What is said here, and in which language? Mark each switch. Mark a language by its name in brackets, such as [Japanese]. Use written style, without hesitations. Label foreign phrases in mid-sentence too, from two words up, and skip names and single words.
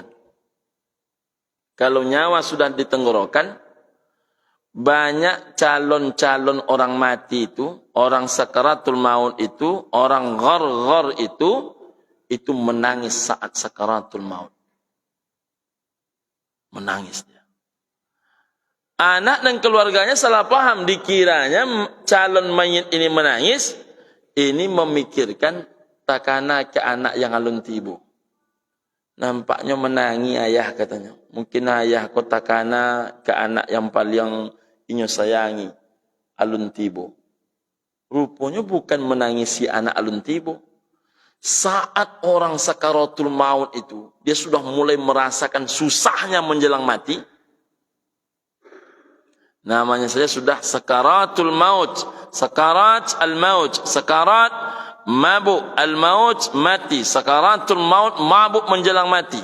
[Indonesian] Kalau nyawa sudah di tenggorokan, banyak calon-calon orang mati itu, orang sakaratul maut itu, orang ghar-ghar itu menangis saat sakaratul maut. Menangis dia. Anak dan keluarganya salah paham, dikiranya calon mayit ini menangis, ini memikirkan takana ke anak yang [Minangkabau] alun tibu. [Indonesian] Nampaknya menangi ayah katanya. [Minangkabau] Mungkin ayah ko takana ke anak yang paling inyo sayangi, alun tibu. [Indonesian] Rupanya bukan menangisi anak [Minangkabau] alun tibu. [Indonesian] Saat orang sakaratul maut itu, dia sudah mulai merasakan susahnya menjelang mati. Namanya saja sudah sakaratul maut, [Arabic] سكرة الموت, [Indonesian] sakarat mabuk al-maut, mati, sakaratul maut, mabuk menjelang mati.